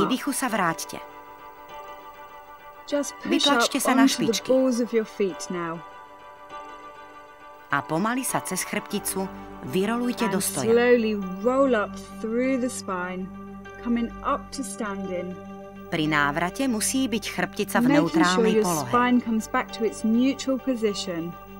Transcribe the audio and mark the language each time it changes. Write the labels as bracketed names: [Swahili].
[Slovak] výdychu sa vráťte. [English] Just push up [Slovak] Vytlačte sa na [English] onto the [Slovak] špičky. [English] balls of your feet now. [Slovak] A pomaly sa cez chrbticu vyrolujte do [English] And [Slovak] stoja. [English] slowly roll up through the spine, coming up to standing. [Slovak] Pri návrate musí byť chrbtica v [English] Making sure [Slovak] neutrálnej [English] your [Slovak] polohe. [English] spine comes back to its neutral position.